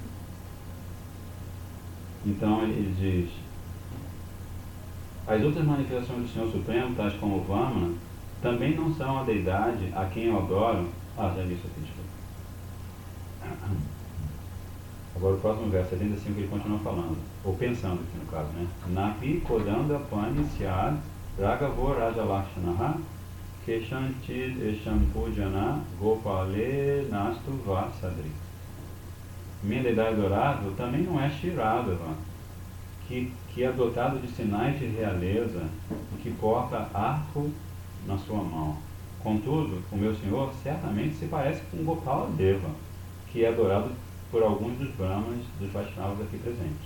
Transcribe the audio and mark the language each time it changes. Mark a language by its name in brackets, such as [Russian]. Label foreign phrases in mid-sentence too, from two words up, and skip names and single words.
[Portuguese] Então ele diz, as outras manifestações do Senhor Supremo, tais como o Vamana, também não são a deidade a quem eu adoro. Já li isso aqui, desculpa. Agora o próximo verso, 75, ele continua falando, ou pensando aqui no caso, né? [Sanskrit] Napi kodanda pani syad ragavo rajalakshanaha keshanchid esham pujana gopale nastu vasadri. [Portuguese] Minha deidade adorável também não é Shiradava, que é dotado de sinais de realeza e que porta arco na sua mão. Contudo, o meu Senhor certamente se parece com Gopala Deva, que é adorado por alguns dos Brahmanes, dos Vaishnavas aqui presentes.